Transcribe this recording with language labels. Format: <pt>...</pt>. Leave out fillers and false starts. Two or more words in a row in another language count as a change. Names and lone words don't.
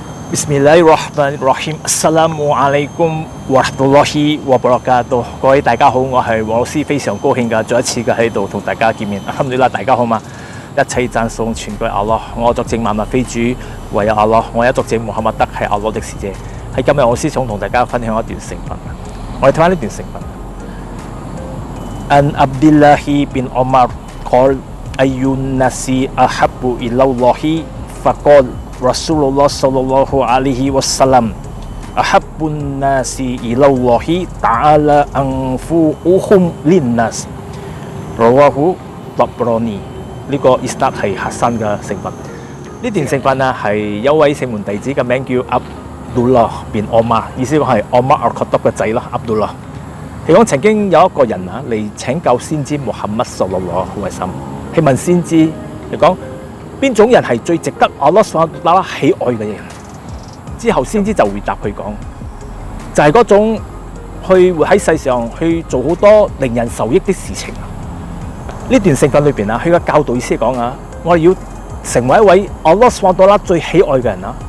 <ar>بسم الله الرحمن الرحيم. السلام عليكم ورحمة الله وبركاته.</ar> <yue>各位大家好，我係黃老師，非常高興嘅再一次嘅喺度同大家見面。Alhamdulillah，大家好嘛？一切讚頌全歸阿拉，我作證萬物非主，唯有阿拉。我一作證穆罕默德係阿拉的使者。喺今日我先想同大家分享一段成分。我哋睇翻呢段成分。</yue> <ar>عن عبد الله بن عمر قال أي الناس أحب إلى الله فقال رسول الله صلى الله عليه وسلم أحب الناس إلى الله تعالى أنفعهم للناس رواه الطبراني.</ar> <yue>呢個 Isnad 係核心嘅成分。呢段成分啊係一位聖門弟子嘅名叫 Abdullah bin Omar，意思講係 Omar al-Khattab 嘅仔啦。Abdullah 係講曾經有一個人啊嚟請教先知穆罕默德</yue> <ar>صلى الله عليه وسلم,</ar> <yue>係問先知嚟講邊種人係最值得阿拉SWT喜愛嘅人。之後先知就回答佢講，就係嗰種去活喺世上去做好多令人受益的事情。呢段聖訓裏邊啊，佢嘅教導意思講啊，我哋要成為一位阿拉SWT最喜愛嘅人啊。</yue>